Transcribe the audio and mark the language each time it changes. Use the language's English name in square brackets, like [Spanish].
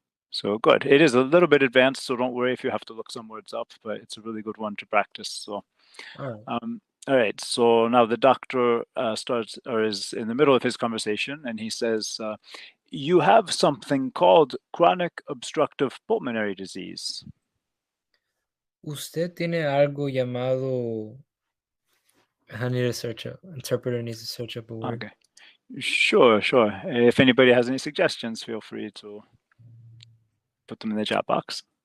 [English] So good. It is a little bit advanced, so don't worry if you have to look some words up, but it's a really good one to practice. So, all right. So now the doctor starts or is in the middle of his conversation, and he says, "You have something called chronic obstructive pulmonary disease." [Spanish] Usted tiene algo llamado. [English] I need to search up. Interpreter needs to search up a word. Okay. Sure. If anybody has any suggestions, feel free to put them in the chat box.